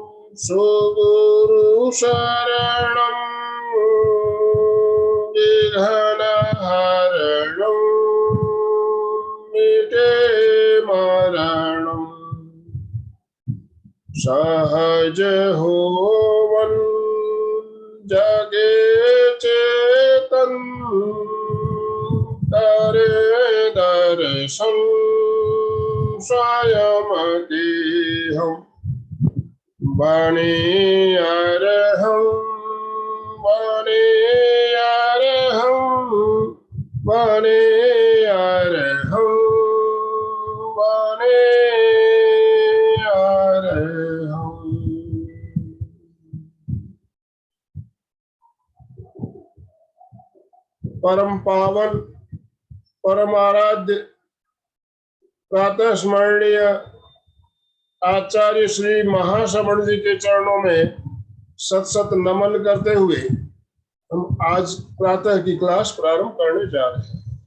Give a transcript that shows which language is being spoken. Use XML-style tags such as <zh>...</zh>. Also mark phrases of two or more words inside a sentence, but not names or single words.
<hi>सुगुरु शरणं विघ्नहरणं मिटे मरणं सहज होवन जगे चेतन करे दर्शन स्वयं देहम् बने अरहं बने अरहं बने अरहं बने अरहं। परम पावन परम आराध्य प्रातः स्मरणीय आचार्य श्री महाश्रवण जी के चरणों में सत सत नमन करते हुए हम आज प्रातः की क्लास प्रारंभ करने जा रहे हैं।</hi>